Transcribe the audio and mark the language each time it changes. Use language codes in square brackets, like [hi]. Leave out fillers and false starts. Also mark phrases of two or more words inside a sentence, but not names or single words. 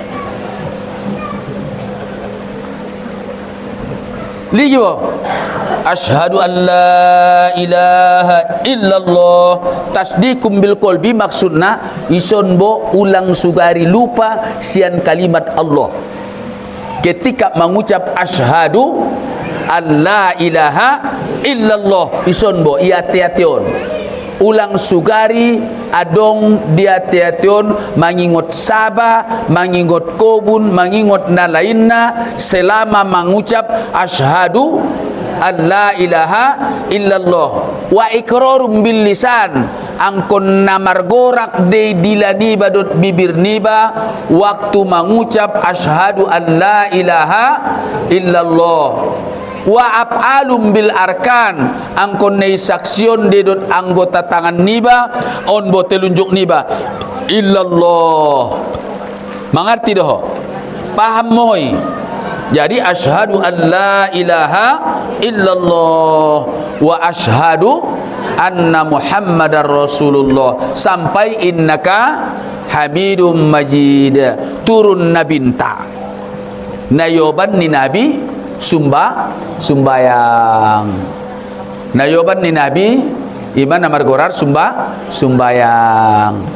[ar] ligi bo أشهد أن لا إله إلا الله تصديق بالقلب, [btm] maksudna ison bo ulang sugari lupa sian kalimat Allah [id] ketika mengucap [ar] أشهد أن لا إله إلا الله [btm] ison bo ia teation ulang sugari adong dia teation mangingot saba, mangingot kobun, mangingot na lainna [id] selama mengucap [ar] أشهد أن لا إله إلا الله وإقرار باللسان [btm] angkon namargorak de dilani badut bibir niba [id] waktu mengucap [ar] أشهد أن لا إله إلا الله وأفعال بالأركان [btm] angkon nei saksion dedot anggota tangan niba on bo telunjuk niba illallah. Mengerti doh, paham moi. [ar] Jadi أشهد أن لا إله إلا الله وأشهد أن محمدا رسول الله sampai إنك حميد مجيد [btm] turun nabinta nayoban ni nabi sumbayang. Nayoban ni Nabi iman namar gorar sumbayang.